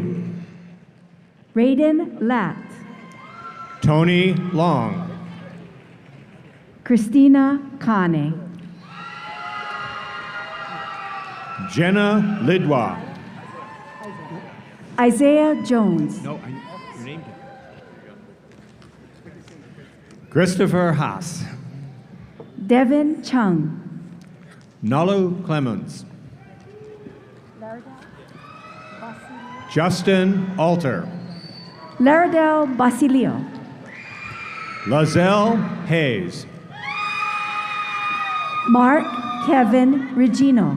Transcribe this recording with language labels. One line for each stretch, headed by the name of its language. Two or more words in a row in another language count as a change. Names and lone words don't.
English: Raiden Lat. Tony Long. Christina Kane. Jenna Lidwa. Isaiah Jones. No, you named it. Christopher Haas. Devin Chung. Nalu Clemens. Justin Alter. Laradell Basilio. Lazelle Hayes. Mark Kevin Regino.